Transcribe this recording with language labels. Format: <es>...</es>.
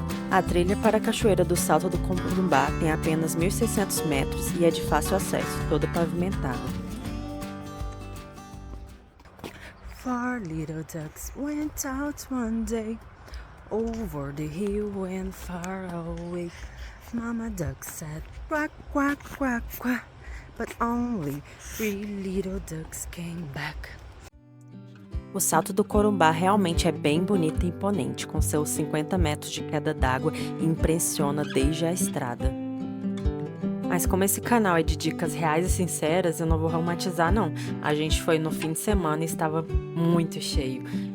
<pt>A trilha para a Cachoeira do Salto do Corumbá tem apenas 1.600 metros e é de fácil acesso, toda pavimentada.</pt> <en>Four little ducks went out one day, over the hill and far away. Mama duck said quack, quack, quack, quack, but only 3 little ducks came back.</en> <pt>O Salto do Corumbá realmente é bem bonito e imponente, com seus 50 metros de queda d'água e impressiona desde a estrada. Mas como esse canal é de dicas reais e sinceras, eu não vou romantizar não. A gente foi no fim de semana e estava muito cheio.</pt>